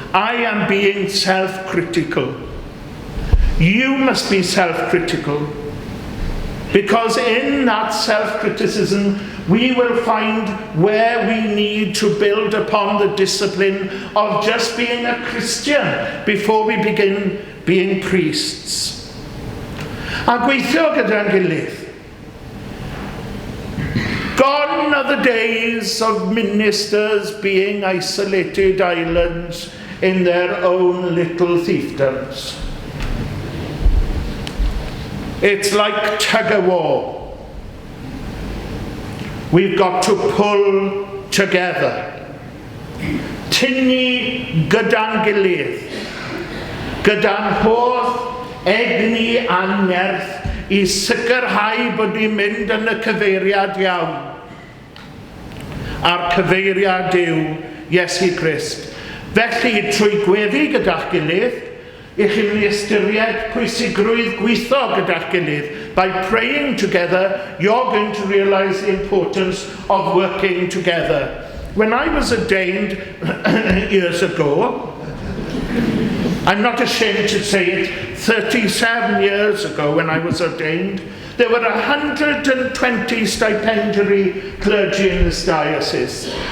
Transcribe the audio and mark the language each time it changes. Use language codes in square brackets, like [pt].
[en] I am being self-critical. You must be self-critical, because in that self-criticism we will find where we need to build upon the discipline of just being a Christian before we begin being priests. [cy] A gweithio gyda'n gilydd. [en] Gone are the days of ministers being isolated islands in their own little fiefdoms. It's like tug-of-war. We've got to pull together. [cy] Tynnu gyda'n gilydd. Gyda'n holl egni a nerth I sicrhau bod ni'n mynd yn y cyfeiriad iawn. A'r cyfeiriad yw Iesu Grist. Felly, trwy gweddi gyda'ch gilydd, I chi'n mynd I ystyried pwysigrwydd gweithio gyda'ch gilydd. [en] By praying together, you're going to realize the importance of working together. When I was ordained years ago, I'm not ashamed to say it, 37 years ago when I was ordained, there were 120 stipendiary clergy in this diocese.